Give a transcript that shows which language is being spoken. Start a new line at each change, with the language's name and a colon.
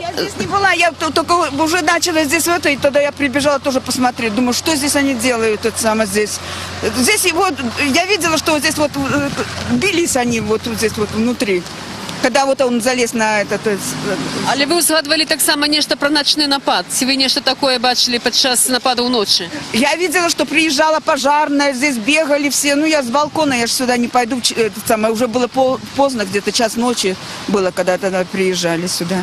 Russian: Я здесь не была, я только уже начала здесь вот, и тогда я прибежала тоже посмотреть. Думаю, что здесь они делают, это самое здесь. Здесь вот, я видела, что вот здесь вот бились они вот здесь вот внутри. Когда вот он залез на этот...
Ukrainian: Але ви згадували так само нечто про ночний напад. Чи ви нечто таке бачили під час нападу вночі?
Russian: Я видела, что приезжала пожарная, здесь бегали все. Ну, я с балкона, я же сюда не пойду. Это самое, уже было поздно, где-то час ночи было, когда тогда приезжали сюда.